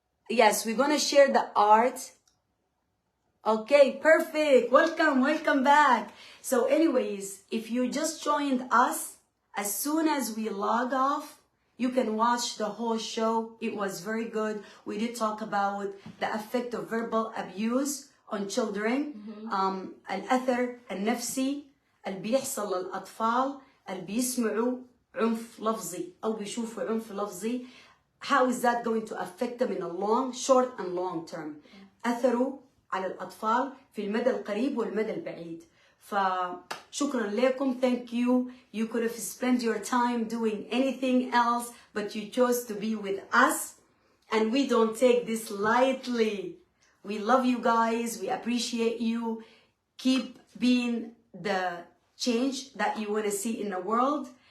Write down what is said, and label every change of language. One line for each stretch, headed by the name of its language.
English: Yes, we're going to share the art. Okay, perfect. Welcome back. So anyways, if you just joined us, as soon as we log off, you can watch the whole show. It was very good. We did talk about the effect of verbal abuse on children.
Arabic: الأثر النفسي اللي بيحصل للأطفال اللي بيسمعوا عنف لفظي أو بيشوفوا عنف لفظي.
English: How is that going to affect them in a short and long term?
Arabic: أثره على الأطفال في المدى القريب والمدى البعيد. فشكرا لكم.
English: Thank you. You could have spent your time doing anything else, but you chose to be with us. And we don't take this lightly. We love you guys. We appreciate you. Keep being the change that you want to see in the world.